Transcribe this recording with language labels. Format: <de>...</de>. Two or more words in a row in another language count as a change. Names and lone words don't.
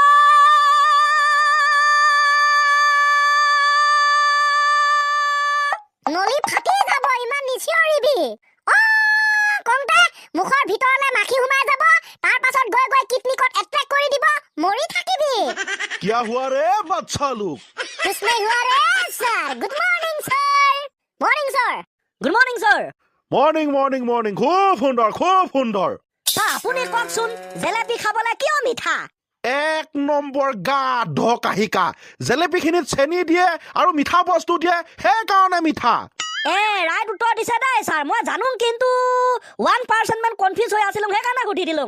<as>নলি ফাটি যাব ইমান নিচিঞৰিবি কংতে মুখৰ ভিতৰলে মাখি সোমাই যাব তাৰ পাছত গৈ গৈ কিডনিকত এট্ৰেক কৰি দিব মৰি থাকিবি</as> <hi>क्या हुआ रे बच्चा लोग कुछ नहीं हुआ रे सर</hi> <en>good morning sir morning sir good morning sir morning morning morning</en> <as>খুব সুন্দৰ আপুনি কওকচোন জেলেপি খাবলৈ কিয় মিঠা এক নম্বৰ গা ঢকাহিকা জেলেপিখিনিত চেনি দিয়ে আৰু মিঠা বস্তু দিয়ে সেইকাৰণে মিঠা ৰাইট উত্তৰ দিছে দেই ছাৰ মই জানো কিন্তু 1% মান কনফিউজ হৈ আছিলো সেইকাৰণে সুধি দিলো</as>